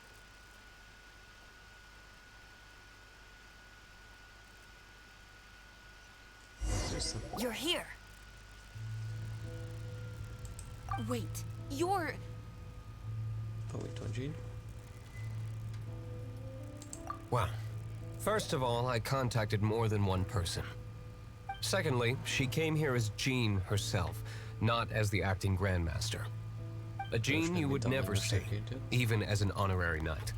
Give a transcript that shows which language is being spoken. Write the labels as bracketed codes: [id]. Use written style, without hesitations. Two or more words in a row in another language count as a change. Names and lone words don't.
[hu] Vissza. [en] You're here. Wait, you're... [hu] Oh, itt van Jean. [en] Well, first of all, I contacted more than one person. Secondly, she came here as Jean herself, not as the acting Grandmaster. A Jean you would never see, even as an honorary knight.